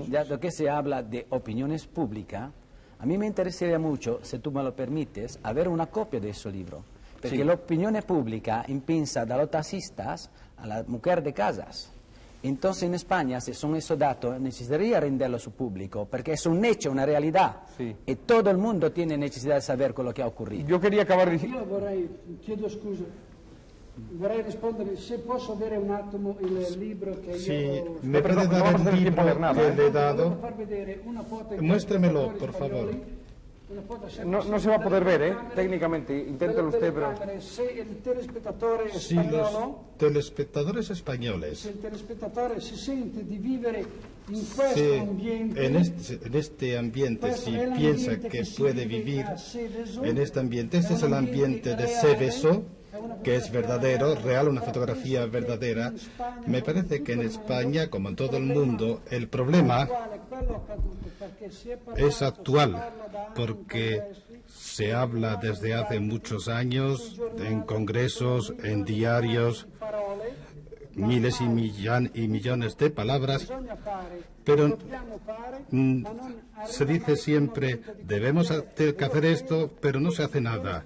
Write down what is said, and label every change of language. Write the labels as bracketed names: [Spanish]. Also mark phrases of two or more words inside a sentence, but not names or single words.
[Spanish] Ya lo que se habla de opiniones públicas, a mí me interesaría mucho, si tú me lo permites, a ver una copia de ese libro. Porque la opinión pública empieza de los taxistas a la mujer de casas. Entonces en España, si son esos datos, necesitaría renderlo a su público, porque es un hecho, una realidad. Sí. Y todo el mundo tiene necesidad de saber con lo que ha ocurrido. Yo quería acabar diciendo... [Italian] Io chiedo scusa, vorrei rispondere, se posso avere un attimo il libro che io... [Spanish] ¿Me puede dar el libro que le he dado? [Italian] Far vedere una foto [Spanish] Muéstremelo, por favor. No se va a poder ver, técnicamente. Inténtelo usted, pero... [Italian] Se el telespettatore Si spagnolo, [Spanish] los telespectadores españoles [Italian] se il telespettatore si sente di vivere in questo ambiente, [Spanish] en este ambiente, si piensa que puede vivir en este ambiente, este es el ambiente de Seveso, que es verdadero, real, una fotografía verdadera. Me parece que en España, como en todo el mundo, el problema es actual, porque se habla desde hace muchos años en congresos, en diarios, miles y millones de palabras, pero se dice siempre, debemos hacer esto, pero no se hace nada.